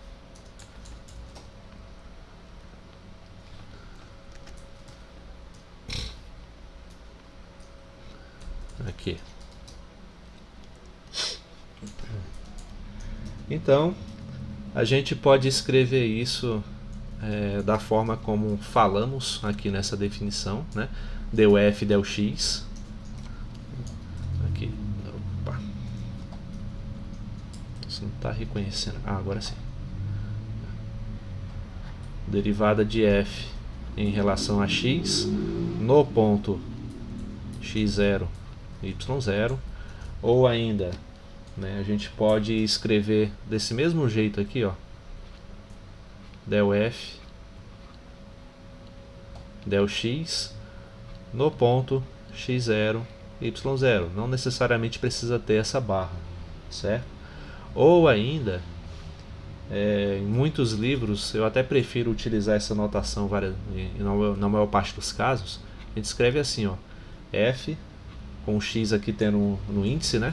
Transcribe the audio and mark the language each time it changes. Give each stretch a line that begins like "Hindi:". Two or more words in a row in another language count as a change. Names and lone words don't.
Portuguese: Aqui. Então, a gente pode escrever isso da forma como falamos aqui nessa definição, né? Del f del x. Aqui. Opa. Você não está reconhecendo. Agora sim. Derivada de f em relação a x no ponto x0 e y0, ou ainda, né, a gente pode escrever desse mesmo jeito aqui, ó, del f del x no ponto x0 e y0. Não necessariamente precisa ter essa barra, certo? Ou ainda, em muitos livros eu até prefiro utilizar essa notação na maior parte dos casos. A gente escreve assim, ó, f com o x aqui tendo no índice, né?